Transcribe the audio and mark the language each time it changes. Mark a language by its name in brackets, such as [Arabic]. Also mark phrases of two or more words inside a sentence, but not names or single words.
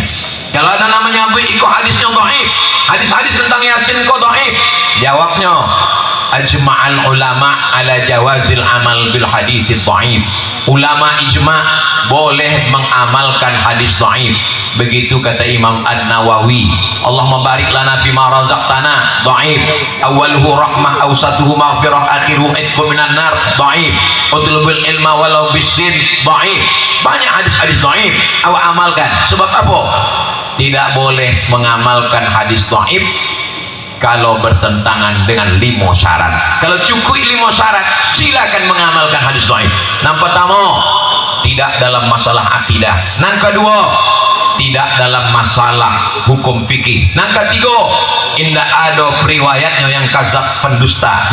[Indonesian] Kalau ada namanya iko hadisnya dhaif, hadis-hadis tentang Yasin kok dhaif, jawabnya [Arabic] أجمع العلماء على جواز العمل بالحديث الضعيف. [Indonesian] Ulama ijma' boleh mengamalkan hadis dhaif. Begitu kata Imam An-Nawawi, [Arabic] اللهم بارك لنا بما رزقتنا, [Indonesian] dhaif. [Arabic] أوله رحمة، أوسطه مغفرة، آخره عتق من النار, dhaif. اطلبوا العلم ولو بالصين, dhaif. [Indonesian] Banyak hadis-hadis dhaif awak amalkan. Sebab apa? Tidak boleh mengamalkan hadis dhaif kalau bertentangan dengan 5 syarat. Kalau cukup 5 syarat, silakan mengamalkan hadis dhaif. Yang pertama, tidak dalam masalah akidah. Yang kedua, tidak dalam masalah hukum fikih. Yang ketiga, tidak ada periwayatnya yang kazab pendusta.